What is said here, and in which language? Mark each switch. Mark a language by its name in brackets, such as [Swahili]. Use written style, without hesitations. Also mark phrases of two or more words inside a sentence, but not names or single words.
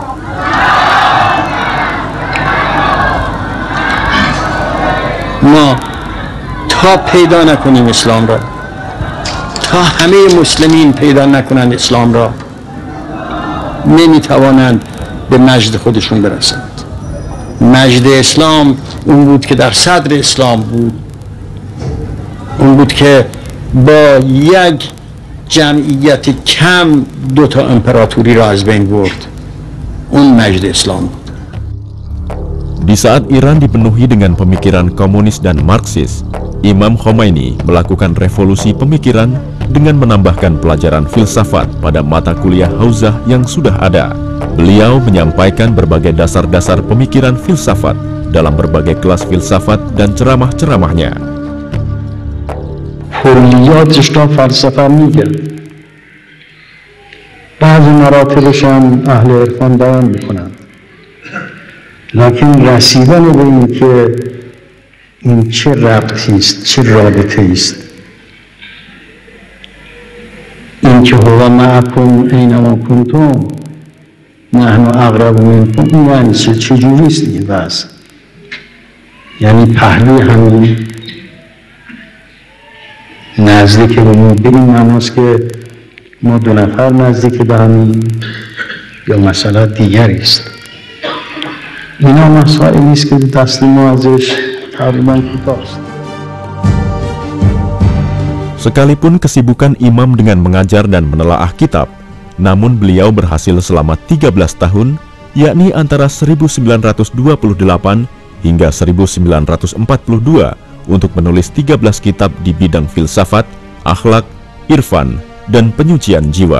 [Persian] ما تا پیدا نکنیم اسلام را، تا همه مسلمین پیدا نکنند اسلام را، نمیتوانند به مجد خودشون برسند. مجد اسلام اون بود که در صدر اسلام بود، اون بود که با یک جمعیت کم 2 امپراتوری را از بین برد. اون مجد اسلام بود. [Indonesian] Di saat Iran dipenuhi dengan pemikiran komunis dan Marxis, Imam Khomeini melakukan revolusi pemikiran dengan menambahkan pelajaran filsafat pada mata kuliah Hauzah yang sudah ada. Beliau menyampaikan berbagai dasar-dasar pemikiran filsafat dalam berbagai kelas filsafat dan ceramah-ceramahnya. [Persian] کلیاتش را فلسفه میگه، بعضی مراتبش هم اهل عرفان بیان میکنن، لکن رسیدن به این که این چه ربطی است، چه رابطه است، این که [Arabic] هو معکم اینما کنتم نحن اقرب منکم، [Persian] این یعنی چجوری است این وضع؟ یعنی پهلوی همین نزدیک به ما بریم نماز که ما 2 نفر نزدیک به همین، یا مسئله دیگری است. اینا مسائلی است که دست ما ازش تقریبا کوتاست. [Indonesian] Sekalipun kesibukan Imam dengan mengajar dan menelaah kitab, namun beliau berhasil selama 13 tahun, yakni antara 1928 hingga 1942, untuk menulis 13 kitab di bidang filsafat, akhlak, irfan, dan penyucian jiwa.